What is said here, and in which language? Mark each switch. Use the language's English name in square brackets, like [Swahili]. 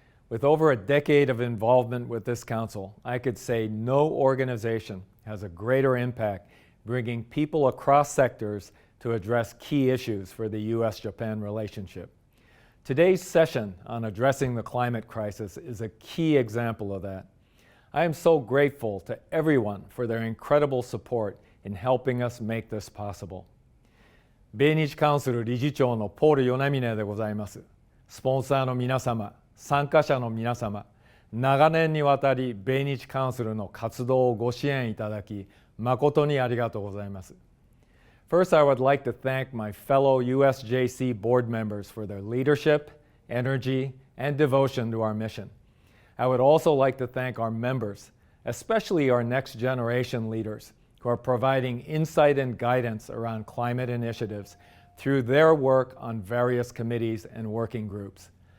[English] With over a decade of involvement with this council, I could say no organization has a greater impact bringing people across sectors to address key issues for the U.S.-Japan relationship. Today's session on addressing the climate crisis is a key example of that. I am so grateful to everyone for their incredible support in helping us make this possible. [Japanese] 米日カウンセル理事長のポール・ヨナミネでございます。スポンサーの皆様、参加者の皆様、長年にわたり米日カウンセルの活動をご支援いただき、誠にありがとうございます。 [English] First, I would like to thank my fellow USJC board members for their leadership, energy, and devotion to our mission. I would also like to thank our members, especially our next generation leaders, who are providing insight and guidance around climate initiatives through their work on various committees and working groups.